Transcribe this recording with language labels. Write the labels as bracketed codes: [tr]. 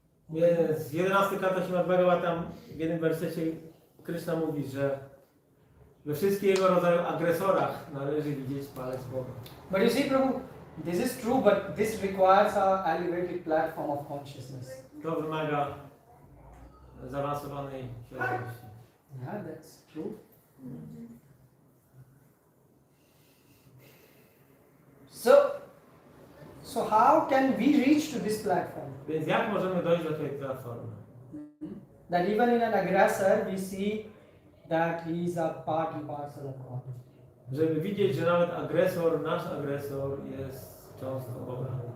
[pl] Więc 11 kanto Srimad Bhagavatam w jednym wersecie Krishna mówi, że we wszystkich jego rodzaju agresorach należy widzieć palec Boga. [en] But you see, Prabhu, this is true, but this requires an elevated platform of consciousness. [pl] To wymaga zaawansowanej świadomości. [en] Yeah, that's true. So how can we reach to this platform? [pl] Więc jak możemy dojść do tej platformy? [en] That even in an aggressor we see that he is a part and parcel of God. [pl] Żeby widzieć, że nawet agresor, nasz agresor jest cząstką Boga.